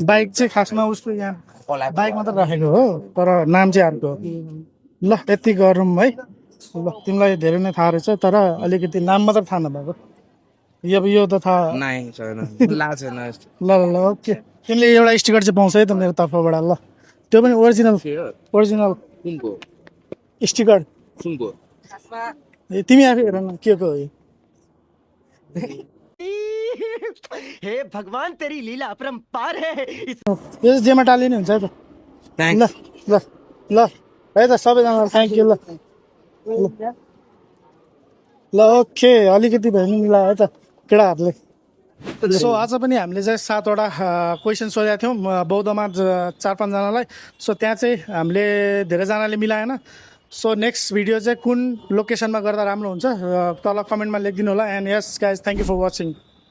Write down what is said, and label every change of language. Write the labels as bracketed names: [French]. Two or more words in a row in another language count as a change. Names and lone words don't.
[Nepali] बाइक चाहिँ खासमा उसको यहाँ बाइक मात्र राखेको हो तर नाम चाहिँ अर्को हो ल यति गरौँ है ल तिमीलाई धेरै नै थाहा रहेछ तर अलिकति नाम मात्र थाहा नभएको यो त थाहा नाइ छैन ला छैन ल ल ल ओके तिमीले एउटा स्टिकर चाहिँ पाउँछ है त मेरो तर्फबाट ल त्यो पनि ओरिजिनल कुनको स्टिकर कुनको ए तिमी आफै हेर न के को हो यो [Hindi] हे भगवान तेरी लीला अपरंपार है [Nepali] यो चाहिँ जेमा टालिने हुन्छ है त ल थ्याङ्क्स ल ल है त सबैजनालाई [English] thank you [Nepali] ल ल ओके अलिकति भए पनि मिलायो है त केटाहरूले सो आज पनि हामीले चाहिँ 7वटा क्वेसन सोधेका थियौँ बौद्धमा 4-5जनालाई सो त्यहाँ चाहिँ हामीले धेरैजनाले मिलाएन सो [English] next video [Nepali] चाहिँ कुन लोकेसनमा गर्दा राम्रो हुन्छ तल कमेन्टमा लेखिदिनु होला [English] and yes guys thank you for watching